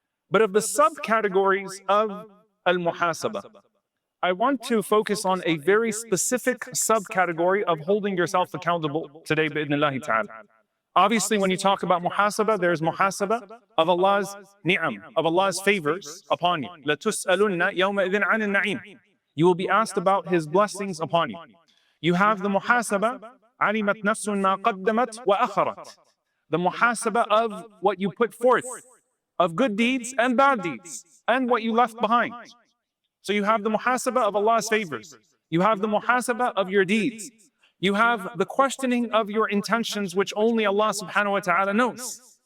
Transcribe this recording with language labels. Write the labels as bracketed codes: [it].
[en] But of the subcategories of al-muhasabah, I want to focus on a very specific subcategory of holding yourself accountable today, bi'idhnillahi ta'ala. Obviously, when you talk about muhasabah, there's muhasabah of Allah's ni'am, of Allah's favors upon you. [ar] لَتُسْأَلُنَّ يَوْمَئِذٍ عَنِ النَّعِيمِ. [en] You will be asked about His blessings upon you. You have the muhasabah, [ar] عَلِمَتْ نَفْسٌ مَا قَدَّمَتْ وَأَخَرَتْ. [en] The muhasabah of what you put forth, of good deeds and bad deeds, and what you left behind. So you have the muhasabah of Allah's favors. You have the muhasabah of your deeds. You have the questioning of your intentions, which only Allah subhanahu wa ta'ala knows.